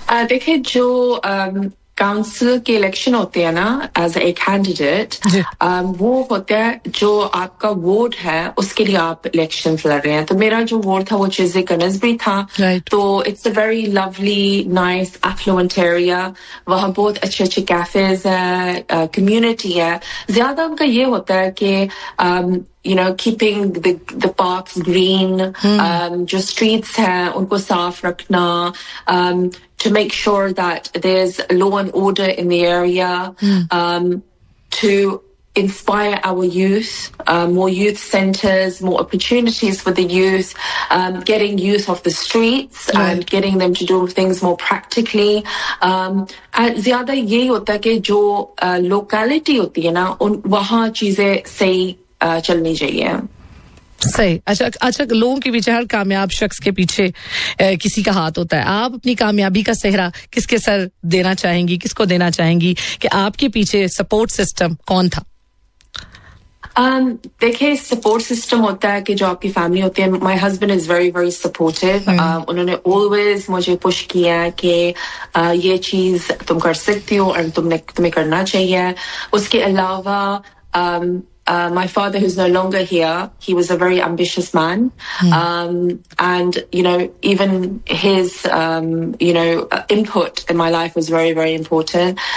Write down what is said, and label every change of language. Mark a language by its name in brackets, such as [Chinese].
[Hindi] देखिए जो काउंसिल के इलेक्शन होते हैं ना एज ए कैंडिडेट, वो होते हैं जो आपका वोट है उसके लिए आप इलेक्शन लड़ रहे हैं. तो मेरा जो वोट था वो चीज़े कनस भी था. तो [English] it's a very lovely nice affluent area, [Hindi] वहाँ बहुत अच्छे अच्छे कैफेज है, कम्युनिटी है. ज्यादा उनका ये होता है कि [English] you know keeping the parks green, [Hindi] jo streets hain unko saaf rakhna, [English] to make sure that there's law and order in the area, to inspire our youth, more youth centers, more opportunities for the youth, getting youth off the streets, right, and getting them to do things more practically. [Hindi] And zyada ye hota hai ki jo locality hoti hai na wahan cheeze sahi चलनी चाहिए. सही. अच्छा अच्छा, लोगों के पीछे हर कामयाब शख्स के पीछे किसी का हाथ होता है. आप अपनी कामयाबी का सेहरा किसके सर देना चाहेंगी, किसको देना चाहेंगी कि आपके पीछे सपोर्ट सिस्टम कौन था? देखिए सपोर्ट सिस्टम होता है कि जो आपकी फैमिली होती है. [English] My husband is very very supportive. [Hindi] उन्होंने ऑलवेज मुझे पुश किया कि ये चीज तुम कर सकती हो और तुम्हें करना चाहिए. उसके अलावा [English] my father, who's no longer here, he was a very ambitious man. And, you know, even his, you know, input in my life was very, very important.